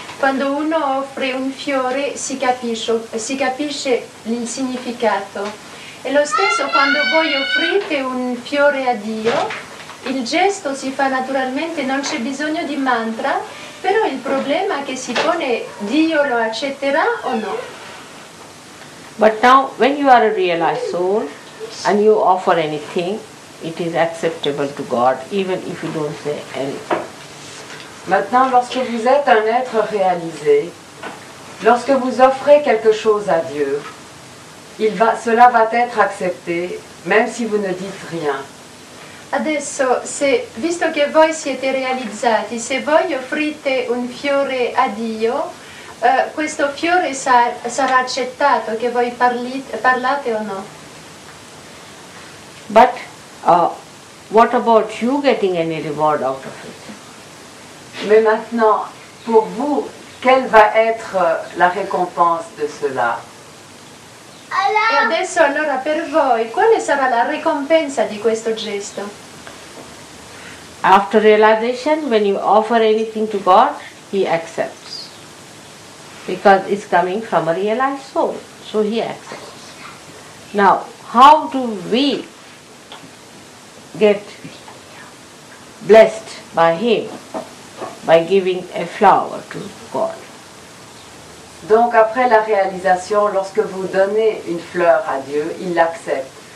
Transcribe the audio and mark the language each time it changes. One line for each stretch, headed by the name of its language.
Italian: Quando uno offre un fiore si capisce il significato. E lo stesso quando voi offrite un fiore a Dio, il gesto si fa naturalmente, non c'è bisogno di mantra, però il problema che si pone, Dio lo accetterà o no?
English: But now when you are a realized soul and you offer anything, it is acceptable to God even if you don't say anything.
French: Maintenant, lorsque vous êtes un être réalisé, lorsque vous offrez quelque chose à Dieu, cela va être accepté même si vous ne dites rien.
Italian: Adesso, visto che voi siete realizzati, se voi offrite un fiore a Dio, questo fiore sarà accettato, che voi parlate o no.
English: But what about you getting any reward out of it?
French: Mais maintenant, pour vous, quelle va être la récompense de cela?
Italian: E adesso allora per voi, quale sarà la ricompensa di questo gesto?
English: After realization, when you offer anything to God, He accepts. Because it's coming from a realized soul, so He accepts. Now, how do we get blessed by Him? By giving a flower to God.
French: Donc après la réalisation, lorsque vous donnez une fleur à Dieu, il l'accepte.